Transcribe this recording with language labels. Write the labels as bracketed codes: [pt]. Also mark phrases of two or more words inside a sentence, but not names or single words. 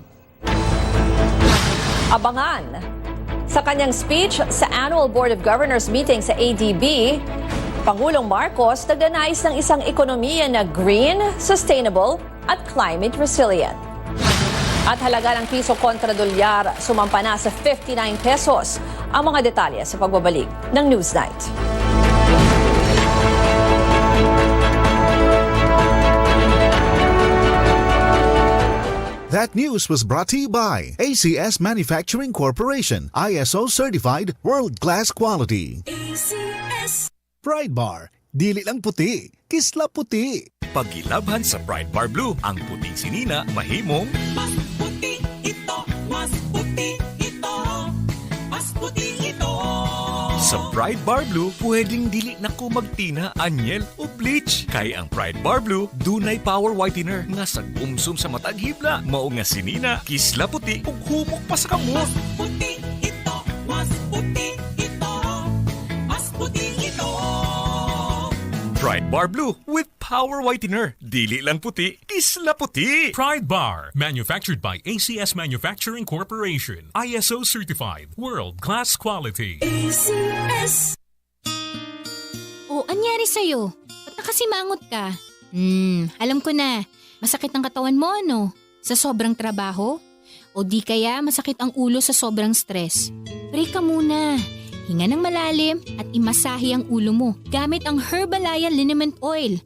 [tl] Abangan! Sa kanyang speech sa Annual Board of Governors meeting sa ADB, Pangulong Marcos nagnanais ng isang ekonomiya na [en] green, sustainable [tl] at [en] climate resilient. [tl] At halaga ng piso kontra dolyar sumampa na sa 59 pesos. Ang mga detalye sa pagbabalik ng Newsnight. [en] That news was brought to you by ACS Manufacturing Corporation, ISO certified world-class quality. ACS. [ceb] Pride Bar, dili lang puti, kisla puti. Pagilabhan sa Pride Bar Blue, ang puting sinina mahimong [tl] mas puti. puti ito, mas puti ito. [ceb] Sa Pride Bar Blue, pwedeng dili na ko magtina, anyel o bleach. Kaya ang Pride Bar Blue, dunay [en] power whitener [ceb] nga sa gumsum sa matag hibla. Mao nga sinina, kisla puti ug humok pa sa kamot. [tl] Mas puti ito, mas puti ito, mas puti ito. [en] Pride Bar Blue with power whitener. [ceb] Dili lang puti, kisla puti. [en] Pride Bar, manufactured by ACS Manufacturing Corporation. ISO certified, world-class quality. ACS. [tl] O, anyari sa'yo? Ba't nakasimangot ka? Alam ko na. Masakit ang katawan mo, ano? Sa sobrang trabaho? O di kaya masakit ang ulo sa sobrang stress? Break ka muna. Hinga ng malalim at imasahe ang ulo mo gamit ang Herbalaya Liniment Oil.